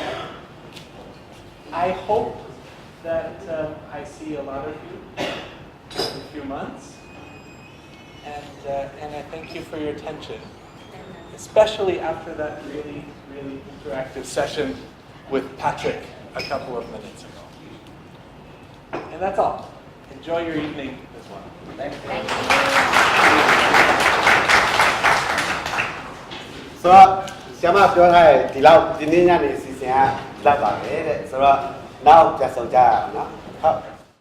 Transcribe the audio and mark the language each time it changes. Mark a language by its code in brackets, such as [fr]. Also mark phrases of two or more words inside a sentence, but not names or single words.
[en] I hope that I see a lot of you in a few months, and I thank you for your attention, especially after that really, really interactive session with Patrick a couple of minutes ago. And that's all. Enjoy your evening as well. Thank you. So, [my] ဆရာမပြောထားတဲ့ဒီလောက်ဒီနေ့ညနေစီစဉ်ကလောက်ပါပဲတဲ့ဆိုတော့နောက်ကြဆုံးကြရအောင်နော်ဟုတ်